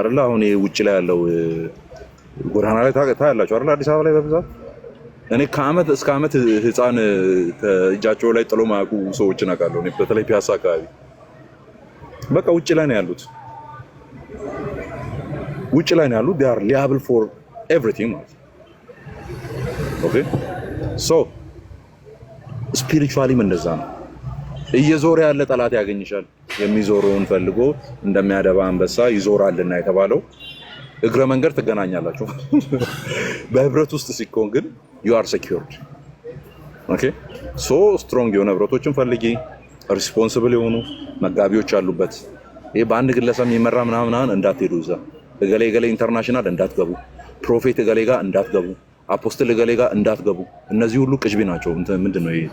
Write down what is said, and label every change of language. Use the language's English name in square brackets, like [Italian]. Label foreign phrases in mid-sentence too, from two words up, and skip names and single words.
[Amharic] አሁን ውጭ ላይ ያለው ጎዳና ላይ ታያላችሁ አይደል? አዲስ አበባ ላይ በብዛት እኔ ከአመት እስከ አመት ህፃን እጃቸው ላይ ጥሎ ማያውቁ ሰዎችን አውቃለሁ። እኔ በተለይ ፒያሳ አካባቢ በቃ ውጭ ላይ ነው ያሉት። ውጭ ላይ ነው ያሉት። [English] they are liable for everything [Amharic] ማለት ነው። [English] okay so spiritually [Amharic] እንደዛ ነው። እየዞረ ያለ ጠላት ያገኝሻል። የሚዞረውን ፈልጎ እንደሚያደባ አንበሳ ይዞራልና የተባለው እግረ መንገድ ትገናኛላችሁ። በህብረት ውስጥ ሲኮን ግን [English] you are secured። okay so strong [Amharic] የሆነ ህብረቶችን ፈልጊ። ሪስፖንሲብል የሆኑ መጋቢዎች ያሉበት። ይሄ በአንድ ግለሰብ የሚመራ ምናምን እንዳትሄዱ። እዛ እገሌ እገሌ ኢንተርናሽናል እንዳትገቡ፣ ፕሮፌት እገሌ ጋር እንዳትገቡ፣ አፖስትል እገሌ ጋር እንዳትገቡ። እነዚህ ሁሉ ቅጅቢ ናቸው። ምንድነው ይሄ?